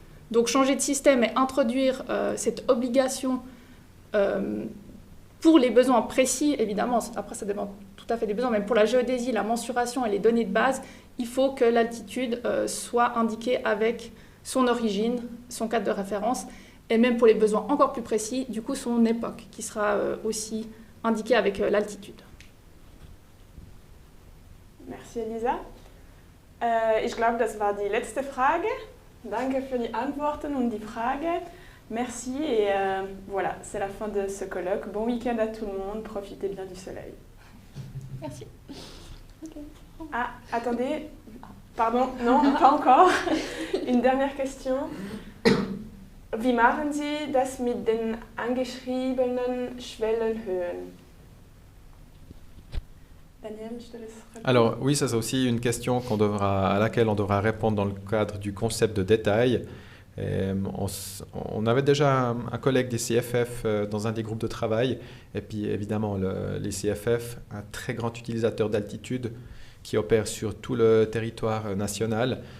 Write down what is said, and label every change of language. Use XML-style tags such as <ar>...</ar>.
<fr>Donc changer de système et introduire cette obligation pour les besoins précis, évidemment, après ça dépend tout à fait des besoins, mais pour la géodésie, la mensuration et les données de base, il faut que l'altitude soit indiquée avec son origine, son cadre de référence, et même pour les besoins encore plus précis, du coup son époque, qui sera aussi indiquée avec l'altitude. Merci Elisa.</fr> <de>Ich glaube, das war die letzte Frage. Danke für die Antworten und die Frage.</de> <fr>Merci et voilà, c'est la fin de ce colloque. Bon week-end à tout le monde, profitez bien du soleil. Merci. Okay. Ah, attendez, pardon, non, pas encore. Une dernière question.</fr> <de>Wie machen Sie das mit den angeschriebenen Schwellenhöhen?</de> <fr>Daniel, je te laisse répondre. Alors oui, ça c'est aussi une question à laquelle on devra répondre dans le cadre du concept de détail. Et on avait déjà un collègue des CFF dans un des groupes de travail. Et puis évidemment, les CFF, un très grand utilisateur d'altitude qui opère sur tout le territoire national.</fr>